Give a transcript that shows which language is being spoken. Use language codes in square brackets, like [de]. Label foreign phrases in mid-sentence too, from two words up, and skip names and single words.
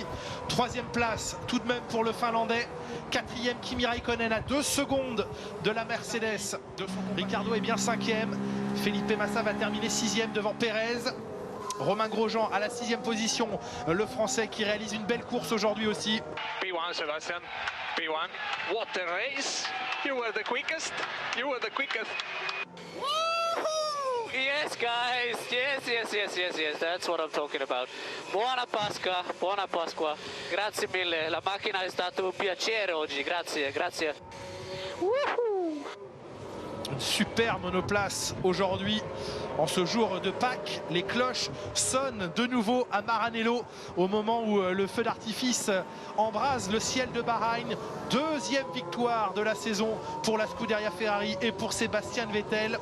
[fr] 3e place tout de même pour le Finlandais. 4e Kimi Raikkonen à 2 secondes de la Mercedes. Ricciardo est bien 5e. Felipe Massa va terminer 6e devant Pérez. Romain Grosjean à la 6e position. Le Français qui réalise une belle course aujourd'hui aussi. [en] P1 Sebastian, P1. What a race! You were the quickest. You were the quickest. Yes, guys. Yes. That's what I'm talking about. [it] Buona Pasqua, buona Pasqua. Grazie mille. La macchina è stato un piacere oggi. Grazie. Wouhou! [fr] Une super monoplace aujourd'hui. En ce jour de Pâques, les cloches sonnent de nouveau à Maranello au moment où le feu d'artifice embrase le ciel de Bahreïn. 2e victoire de la saison pour la Scuderia Ferrari et pour Sébastien Vettel.